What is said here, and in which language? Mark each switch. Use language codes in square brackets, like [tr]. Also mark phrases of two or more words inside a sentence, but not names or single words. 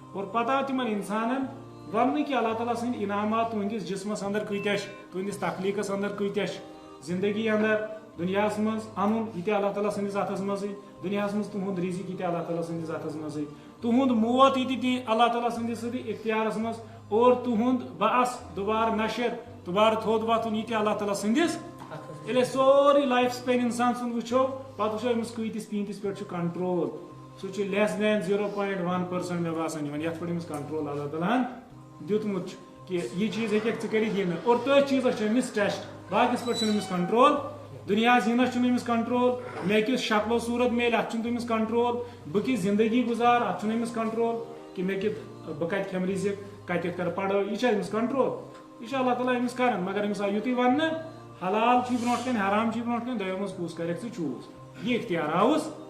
[ks] اور پتہ آو تمن انسانن ون کہ اللہ تعالیٰ سند انعامات تہندس جسمس اندر کتیا تہندس تخلیقس اندر کتیا زندگی اندر دنیا مز ان یہ اللہ تعالیٰ سندس اتھس مزے دنیا مز تہد رزق یہ اللہ تعالیٰ سندس اتھس مزے تہد موت یہ اللہ تعالیٰ سندس اختیارس مز اور تہد بعث دوبارہ نشر دوبارہ تھوٚد وتھن یہ اللہ تعالیٰ سندس ییٚلہِ سورُے [en] life span [ks] انسان سُنٛد وٕچھو پتہٕ وٕچھو أمِس کۭتِس پیٖنتِس پٮ۪ٹھ چھُ کنٹرول سُہ چھُ لیس دین 0.1% مےٚ باسان یِوان یتھ پٮ۪ٹھ أمِس کنٹرول اللہ تعالیٰ ہن دیُتمُت چھُ کہِ یہِ چیٖز ہیٚکٮ۪کھ ژٕ کٔرِتھ یہِ نہٕ اور تٔتھۍ چیٖزس چھُ أمِس ٹیسٹ باقیس پٮ۪ٹھ چھُنہٕ أمِس کنٹرول دُنیاہس یِنس چھُنہٕ أمِس کنٹرول مےٚ کِژھ شکلو صوٗرت میلہِ اتھ چھُنہٕ أمِس کنٹرول بہٕ کِژھ زندگی گُزار اتھ چھُنہٕ أمِس کنٹرول کہِ مےٚ کِتھ بہٕ کتہِ کھٮ۪مہٕ رِزق کتٮ۪تھ کرٕ پڑٲے یہِ چھا أمِس کنٹرول یہ اللہ تعالیٰ أمِس کران مگر أمِس آو یُتُے وننہٕ حلال چھ برونٛٹھ کن حرام چھ برونٛٹھ کن دۄیو منٛز کُس کریکھ ژٕ چوٗز یہِ اختیار آوُس